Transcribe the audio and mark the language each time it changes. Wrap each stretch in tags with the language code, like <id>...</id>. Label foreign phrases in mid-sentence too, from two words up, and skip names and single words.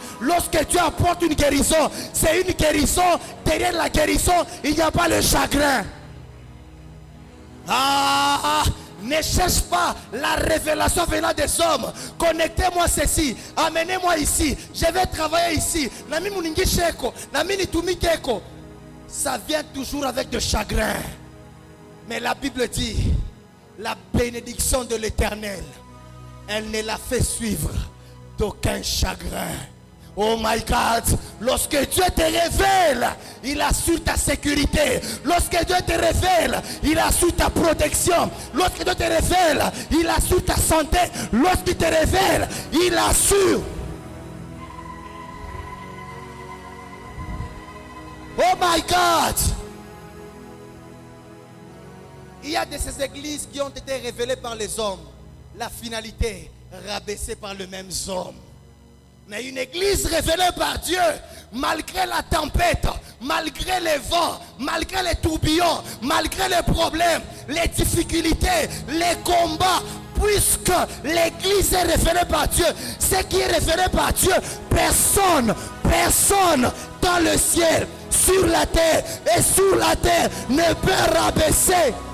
<fr>Lorsque Dieu apporte une guérison, c'est une guérison. Derrière la guérison, il n'y a pas le chagrin. Ne cherche pas la révélation venant des hommes. Connectez-moi ceci. Amenez-moi ici. Je vais travailler ici. Nami muningi sheko, nami nitumikeko. Ça vient toujours avec de chagrin. Mais la Bible dit, la bénédiction de l'Éternel, elle ne la fait suivre d'aucun chagrin.</fr> <en>Oh my God,</en> <fr>lorsque Dieu te révèle, il assure ta sécurité. Lorsque Dieu te révèle, il assure ta protection. Lorsque Dieu te révèle, il assure ta santé. Lorsqu'il te révèle, il assure.</fr> <en>Oh my God.</en> <fr>Il y a de ces églises qui ont été révélées par les hommes. La finalité, rabaissée par les mêmes hommes. Mais une église révélée par Dieu, malgré la tempête, malgré les vents, malgré les tourbillons, malgré les problèmes, les difficultés, les combats, puisque l'église est révélée par Dieu, ce qui est révélé par Dieu, personne dans le ciel, sur la terre et sur la terre ne peut rabaisser.</fr>